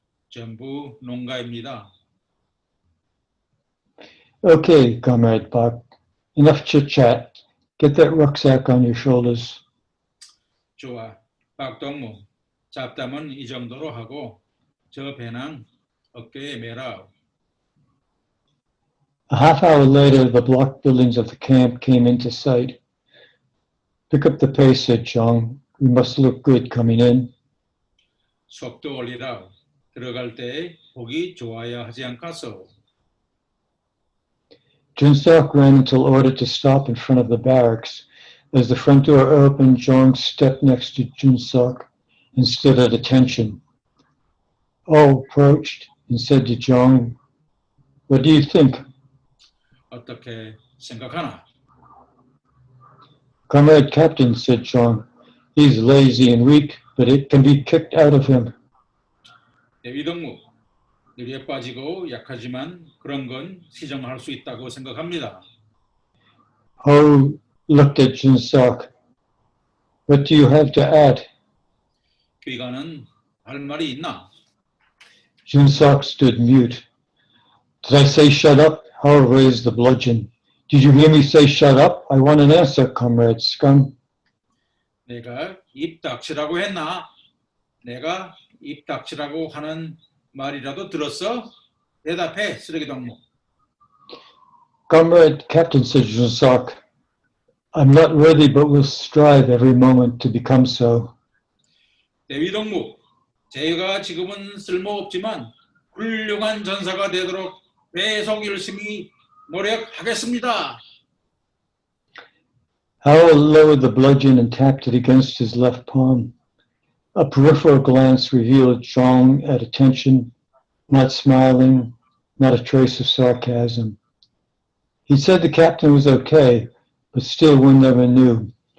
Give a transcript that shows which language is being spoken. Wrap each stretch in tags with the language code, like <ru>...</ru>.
<ko>전부 농가입니다.</ko> <en>Okay, Comrade Bach. Enough chit-chat. Get that rucksack on your shoulders.</en> <ko>좋아. 박동무. 잡담은 이 정도로 하고 저 배낭 어깨에 매라.</ko> <en>A half hour later, the block buildings of the camp came into sight. Pick up the pace, said Zhang. We must look good coming in.</en> <ko>속도 올리라. 들어갈 때 보기 좋아야 하지 않겠소?</ko> <en>Junsak ran until ordered to stop in front of the barracks. As the front door opened, Zhang stepped next to Junsak and stood at attention. Oh approached and said to Zhang, what do you think?</en> <ko>어떻게 생각하나?</ko> <en>Comrade Captain, said Zhang. He's lazy and weak, but it can be kicked out of him.</en> <ko>대위동무. 느리에 빠지고 약하지만 그런 건 시정할 수 있다고 생각합니다.</ko> <en>Ho looked at Junsak. What do you have to add?</en> <ko>귀가는 할 말이 있나?</ko> <en>Junsak stood mute. Did I say shut up? Ho raised the bludgeon. Did you hear me say shut up? I want an answer, Comrade Scum.</en> <ko>내가 입 닥치라고 했나? 내가 입 닥치라고 하는 말이라도 들었어? 대답해, 쓰레기 동무.</ko> <en>Comrade Captain, said Junsak. I'm not worthy, but will strive every moment to become so.</en> <ko>대위 동무, 제가 지금은 쓸모없지만 훌륭한 전사가 되도록 계속 열심히 노력하겠습니다.</ko> <en>Howell lowered the bludgeon and tapped it against his left palm. A peripheral glance revealed Zhang at attention, not smiling, not a trace of sarcasm. He said the captain was okay, but still one never knew.</en>